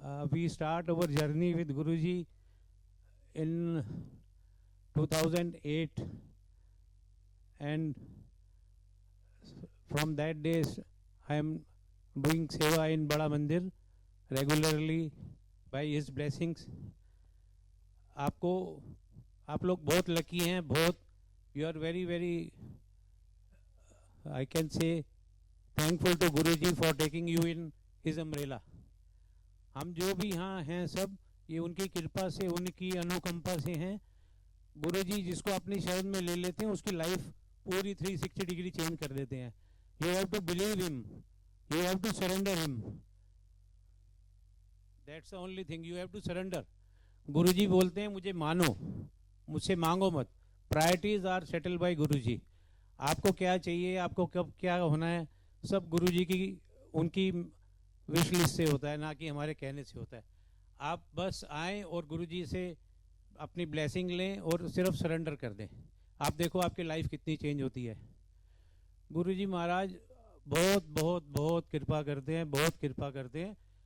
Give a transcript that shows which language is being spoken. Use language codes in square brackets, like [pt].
[en] We start our journey with Guruji in 2008, and from that day I am doing seva in Bada Mandir regularly by his blessings. [hi] आप लोग बहुत lucky हैं, बहुत [en] you are very very I can say thankful to Guruji for taking you in his umbrella. [hi] हम जो भी यहाँ हैं सब ये उनकी कृपा से, उनकी अनुकंपा से हैं. गुरुजी जिसको अपनी शरण में ले लेते हैं उसकी लाइफ पूरी 360 डिग्री चेंज कर देते हैं. [en] You have to believe him. You have to surrender him. That's the only thing. You have to surrender. [hi] गुरुजी बोलते हैं मुझे मानो, मुझसे मांगो मत. [en] Priorities are settled by Guruji. [hi] आपको क्या चाहिए, आपको कब क्या होना है, सब गुरुजी की उनकी विश लिस्ट से होता है, ना कि हमारे कहने से होता है. आप बस आएँ और गुरुजी से अपनी ब्लेसिंग लें और सिर्फ सरेंडर कर दें. आप देखो आपकी लाइफ कितनी चेंज होती है. गुरुजी महाराज बहुत बहुत बहुत कृपा करते हैं, बहुत कृपा करते हैं.